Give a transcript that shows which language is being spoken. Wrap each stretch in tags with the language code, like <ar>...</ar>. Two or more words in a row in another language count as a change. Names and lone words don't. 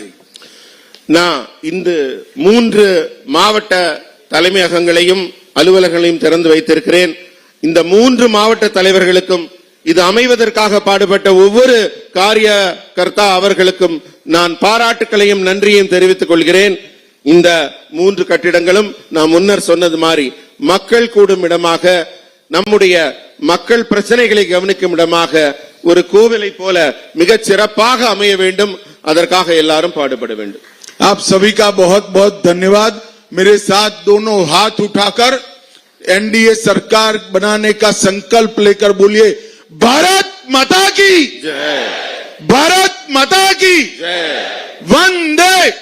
<ta>நான் இந்த 3 மாவட்ட தலைமையகங்களையும் அலுவலகங்களையும் திறந்து வைத்திருக்கிறேன். இந்த 3 மாவட்ட தலைவர்களுக்கும் இது அமைவதற்காக பாடுபட்ட ஒவ்வொரு காரியகர்த்தா அவர்களுக்கும் நான் பாராட்டுக்களையும் நன்றியையும் தெரிவித்துக் கொள்கிறேன். இந்த 3 கட்டிடங்களும் நான் முன்னர் சொன்னது மாதிரி மக்கள் கூடும் இடமாக, நம்முடைய மக்கள் பிரச்சனைகளை கவனிக்கும் இடமாக, ஒரு கோவிலை போல மிகச் சிறப்பாக அமைய வேண்டும். அதற்காக எல்லாரும் பாடுபட வேண்டும்.</ta> <hi>आप सभी का बहुत बहुत धन्यवाद। मेरे साथ दोनों हाथ उठाकर एनडीए सरकार बनाने का संकल्प लेकर बोलिए, भारत माता की जय, भारत माता की जय, वंदे</hi>